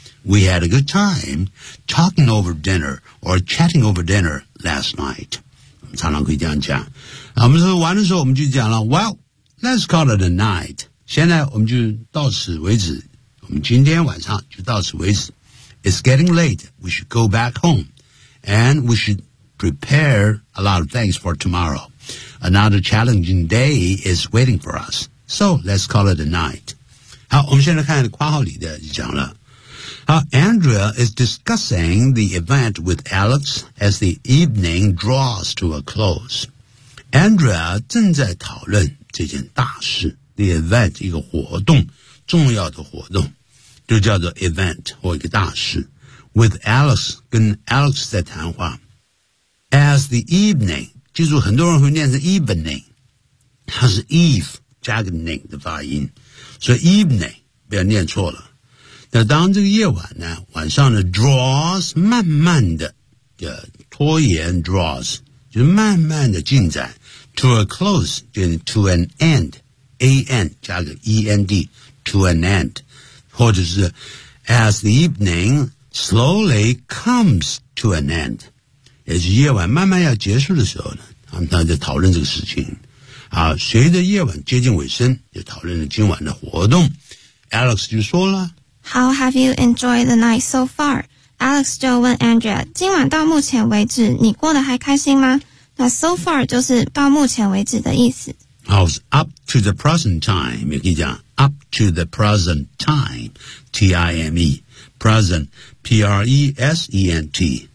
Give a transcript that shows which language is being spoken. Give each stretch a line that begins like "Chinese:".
English: We had a good time talking over dinner or chatting over dinner last night.
Chinese: 我们常常可以这样讲。我们说完的时候我们就讲了
English: well, let's call it a night.
Chinese: 现在我们就到此为止，我们今天晚上就到此为止。
English: It's getting late. We should go back home. And we should prepare a lot of things for tomorrow. Another challenging day is waiting for us. So let's call it a night.
Chinese: 好，我们现在看括号里的就讲了。
English: 好， Andrea is discussing the event with Alex as the evening draws to a close.
Chinese: Andrea 正在讨论这件大事， the event 一个活动，重要的活动。就叫做 event 或一个大事
English: with Alex
Chinese: 跟 Alex 在谈话
English: as the evening
Chinese: 记住很多人会念成 evening 它是 eve 加个 ning 的发音所以 evening 不要念错了那当这个夜晚呢晚上呢 draws 慢慢的拖延 draws 就是慢慢的进展
English: to a close
Chinese: 就是
English: to an end
Chinese: A-N 加个 E-N-D to an end或者是
English: as the evening slowly comes to an end
Chinese: 也是夜晚慢慢要结束的时候呢，他们当然在讨论这个事情。啊，随着夜晚接近尾声，就讨论了今晚的活动。 Alex 就说了
English: ，How have you enjoyed the night so far?
Chinese: Alex 就问 Andrea， 今晚到目前为止，你过得还开心吗？那 so far 就是到目前为止的意思。
English: How's up to the present time? 也可以讲 up to the present time, T-I-M-E, present, P-R-E-S-E-N-T.